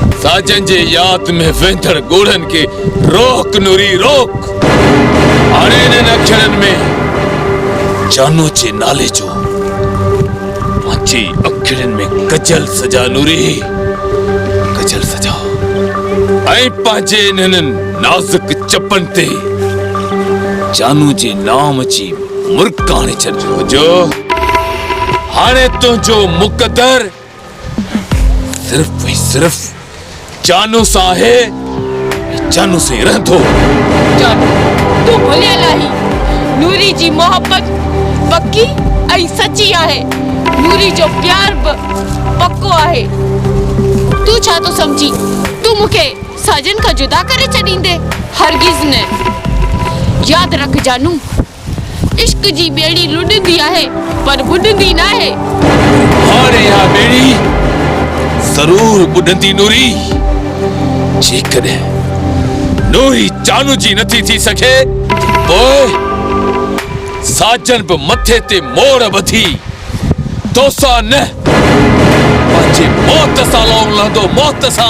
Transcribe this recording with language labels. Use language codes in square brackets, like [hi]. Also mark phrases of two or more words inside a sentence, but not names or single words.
[sd] साजन जे याद में वेंदड़ गोड़न के रोक नूरी रोक। हाणे इन्हनि अखरनि में जानो जे नाले जो पंहिंजे अखरनि में कजल सजा नूरी, कजल सजा। ऐं पंहिंजे इन्हनि नाज़ुक चपन ते जानू जे नाम जी मुर्काणे छॾियो जो। हाणे तुंहिंजो मुक़दर सिर्फ़ ऐं सिर्फ़ जानू सां आहे, जानू से रहंदो। जानू तू भुलियल आही। नूरी जी मोहब्बत पक्की ऐं सची आहे। नूरी जो प्यार बि पक्को आहे। तू छा तो समझी तू मूंखे साजन खां जुदा करे छॾींदे? हरगिज़ न। याद रख जानू, इश्क जी बेड़ी लुॾंदी आहे पर बुॾंदी न आहे। हाणे इहा बेड़ी ज़रूर बुॾंदी नूरी। जेकॾहिं नूरी जानू जी नथी थी सघे पोइ साजन बि मथे ते मोड़ ॿधी तोसां न पंहिंजे मौत सां लहंदो, मौत सां।